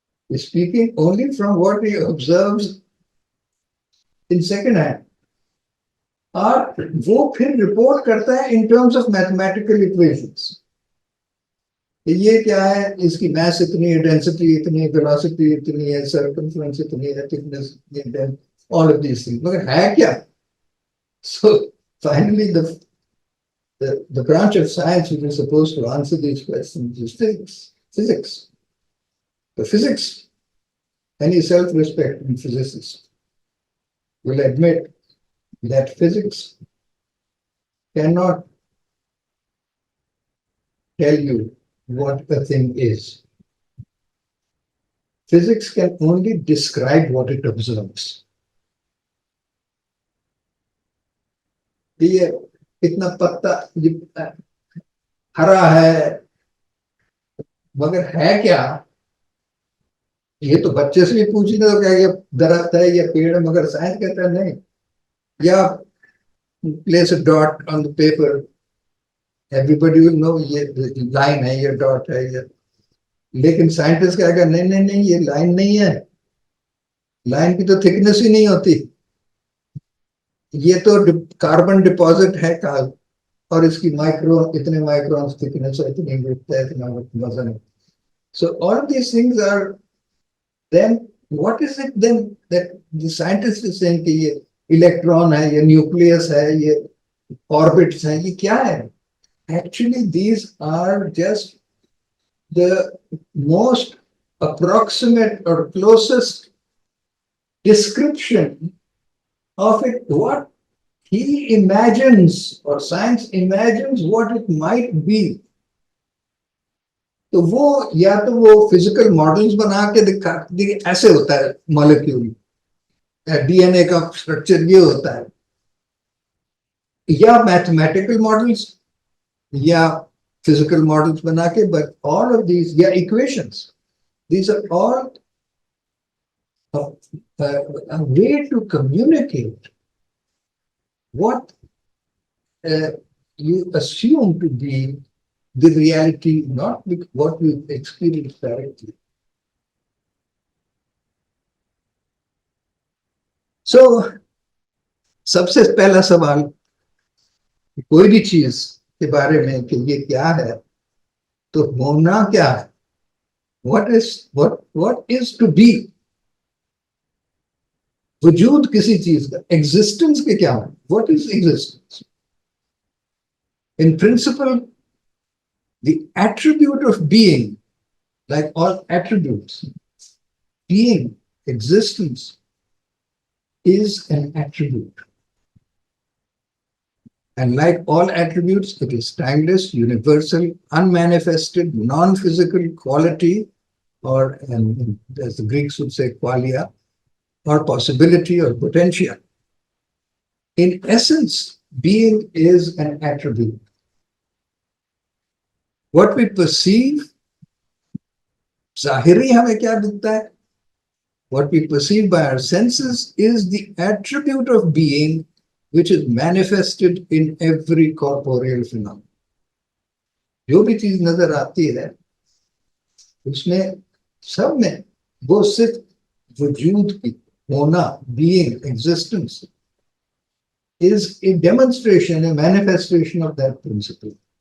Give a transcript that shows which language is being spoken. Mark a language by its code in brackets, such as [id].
[en] speaking only from what he observes in second hand, [ur] اور وہ پھر رپورٹ کرتا ہے [en] In terms of mathematical equations. [ur] یہ کیا ہے, اس کی میس اتنی ہے, ڈینسٹی اتنی ہے, ویلوسٹی اتنی ہے, سرکمفرنس اتنی ہے, تھکنس اتنی ہے, [en] all of these things. [ur] مگر ہے کیا؟ [en] So finally the branch of science which is supposed to answer these questions is physics. The physics, any self-respecting physicist will admit that physics cannot tell you what a thing is. Physics can only describe what it observes. [ur] یہ اتنا پتا ہرا ہے مگر ہے کیا, یہ تو بچے سے بھی پوچھی تو کیا یہ درخت ہے یا پیڑ ہے, مگر سائنس کہتا ہے نہیں. [en] یا place a dot on the paper, everybody will know [ur] یہ لائن ہے, یہ ڈاٹ ہے, یہ. لیکن سائنٹسٹ کہے گا نہیں نہیں نہیں, یہ لائن نہیں ہے, لائن کی تو تھکنس ہی نہیں ہوتی, یہ تو کاربن ڈپازٹ ہے اور اس کی مائکرون اتنے مائکرونس تھکنس ہے, اتنی وڈتھ ہے, اتنا وزن ہے. [en] So all these things are, then what is it then that the scientist is saying [ur] کہ یہ الیکٹران ہے, یہ نیوکلیس ہے, یہ آربٹس ہیں, یہ کیا ہے؟ [en] Actually these are just the most approximate or closest description of it, what he imagines or science imagines what it might be. [ur] تو وہ یا تو وہ فزیکل ماڈلز بنا کے دکھا ایسے ہوتا ہے مالیکیول, ڈی این اے کا اسٹرکچر یہ ہوتا ہے, یا میتھمیٹیکل ماڈلز یا فزیکل ماڈلز بنا کے, [en] But all of these, یا equations, these are all a way to communicate what you assume to be the reality, not what you experience directly. [ur] So, سب سے پہلا سوال کوئی بھی چیز کے بارے میں کہ یہ کیا ہے, تو ہونا کیا ہے, [en] what is to be. [ur] وجود کسی چیز کا, ایگزسٹنس کے کیا ہے, [en] what is existence? In principle, the attribute of being, like all attributes, being, existence, is an attribute. And like all attributes, it is timeless, universal, unmanifested, non-physical quality, or as the Greeks would say, qualia, or possibility or potentia. In essence, being is an attribute. What we perceive, [ur] ظاہری ہمیں کیا دکھتا ہے, [en] what we perceive by our senses is the attribute of being which is manifested in every corporeal phenomenon. [ur] جو بھی چیز نظر آتی ہے اس میں سب میں وہ صرف وجود کی ہونا, [en] being, existence is a demonstration, a manifestation of that principle.